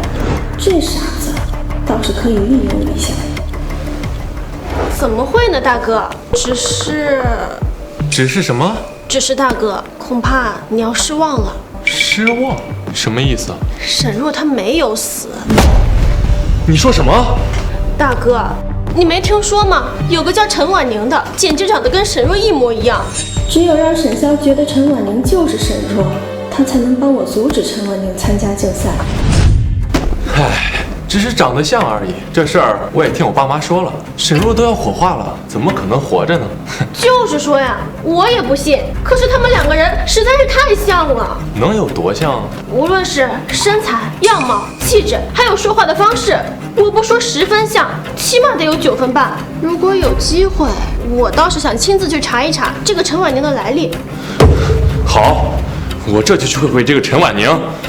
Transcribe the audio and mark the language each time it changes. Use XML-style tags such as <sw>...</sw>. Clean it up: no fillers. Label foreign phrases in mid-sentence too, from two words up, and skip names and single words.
<zh>這傻子倒是可以運用一下。怎麼會呢，大哥？只是什麼？只是大哥，恐怕你要失望了。失望？什麼意思？沈若她沒有死。你說什麼？大哥，你沒聽說嗎？有個叫陳婉寧的，簡直長得跟沈若一模一樣。只有讓沈蕭覺得陳婉寧就是沈若，他才能幫我阻止陳婉寧參加競賽。唉。只是長得像而已，這事兒我也聽我爸媽說了。沈若都要火化了，怎麼可能活着呢？就是說呀，我也不信。可是他們兩個人實在是太像了。能有多像？無論是身材、樣貌、氣質，還有說話的方式，我不說10分像，起碼得有9分半。如果有機會，我倒是想親自去查一查這個陳婉寧的來歷。好，我這就去會會這個陳婉寧。</zh>